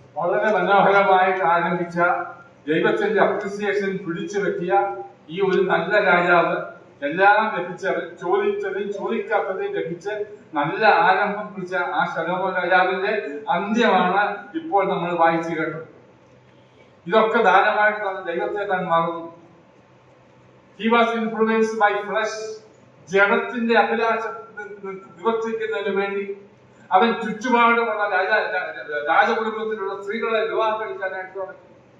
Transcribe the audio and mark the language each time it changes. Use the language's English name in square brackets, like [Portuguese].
[Malayalam] വളരെ മനോഹരമായിട്ട് ആരംഭിച്ച ദൈവത്തിന്റെ അപ്രിസിയേഷൻ പിടിച്ചു വെക്കിയ ഈ ഒരു നല്ല രാജാവ്, എല്ലാം ലഭിച്ചവൻ, ചോദിച്ചതും ചോദിക്കാത്തതും ലഭിച്ച് നല്ല ആരംഭം കുറിച്ച ആ ശലോമോൻ രാജാവിന്റെ അന്ത്യമാണ് ഇപ്പോൾ നമ്മൾ വായിച്ചു കേട്ടത്. ഇതൊക്കെ ധാരാളമായിട്ട് ദൈവത്തെ താൻ മറന്നു. [English] He was influenced by flesh. [Malayalam] ജഡത്തിന്റെ അഭിലാഷം നിവർത്തിക്കുന്നതിന് വേണ്ടി അവൻ ചുറ്റുപാടുമുള്ള രാജകുടുംബത്തിലുള്ള സ്ത്രീകളെ വിവാഹം കഴിക്കാനായിട്ട് തുടങ്ങി.